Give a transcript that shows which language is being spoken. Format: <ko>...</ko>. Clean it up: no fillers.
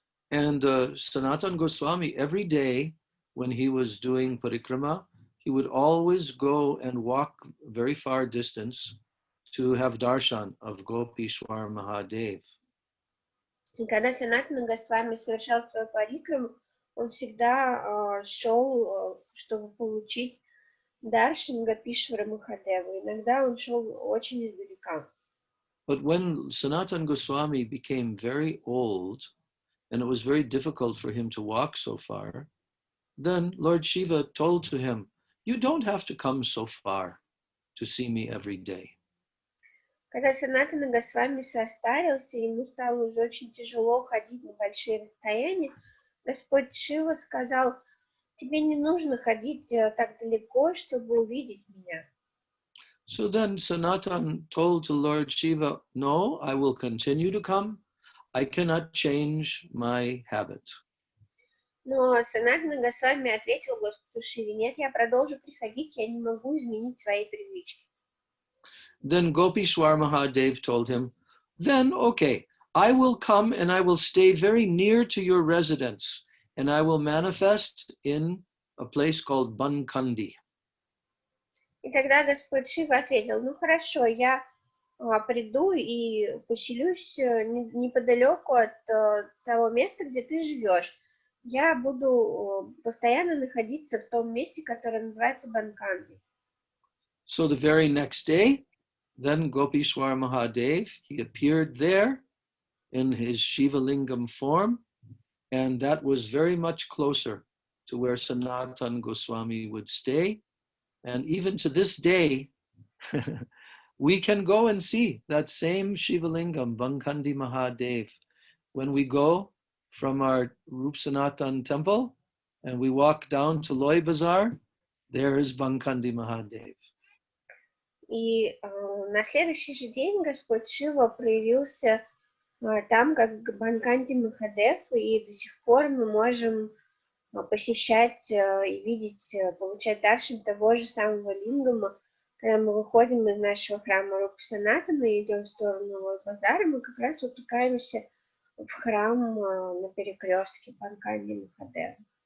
<en>And Sanatana Goswami, every day when he was doing parikrama, he would always go and walk very far distance to have darshan of Gopishwar Mahadev.</en> <ru>И когда Санатана Госвами совершал свою парикраму, он всегда шел, чтобы получить даршан Гопишвара Махадева. Иногда он шел очень издалека.</ru> <en>But when Sanatana Goswami became very old, and it was very difficult for him to walk so far, then Lord Shiva told to him, you don't have to come so far to see me every day.</en> <ru>Когда Санатана Госвами состарился, ему стало уже очень тяжело ходить на большие расстояния, Господь Шива сказал, тебе не нужно ходить так далеко, чтобы увидеть меня.</ru> <en>So then Sanatana told to Lord Shiva, no, I will continue to come. I cannot change my habit.</en> <ru>Но Санатана Госвами ответил Господу Шиве, нет, я продолжу приходить, я не могу изменить свои привычки.</ru> <en>Then Gopishwar Mahadev told him, then okay, I will come and I will stay very near to your residence and I will manifest in a place called Bankandi.</en> <ru>И тогда Господь Шива ответил, ну хорошо, я приду и поселюсь неподалеку от того места, где ты живешь. Я буду постоянно находиться в том месте, которое называется Банканди.</ru> <en>So the very next day, then Gopishwar Mahadev, he appeared there in his Shiva Lingam form, and that was very much closer to where Sanatana Goswami would stay. And even to this day, we can go and see that same Shiva Lingam, Bankandi Mahadev, when we go from our Rup Sanatan temple and we walk down to Loy Bazaar, there is Bankandi Mahadev.</en> <ru>И на следующий же день Господь Шива проявился там, как Банканди Махадев, и до сих пор мы можем посещать и видеть, получать даршан того же самого лингама. Когда мы выходим из нашего храма Рупа Санатана и идем в сторону Лой Базара, мы как раз утыкаемся в храм на перекрестке Банканди Махадева.</ru>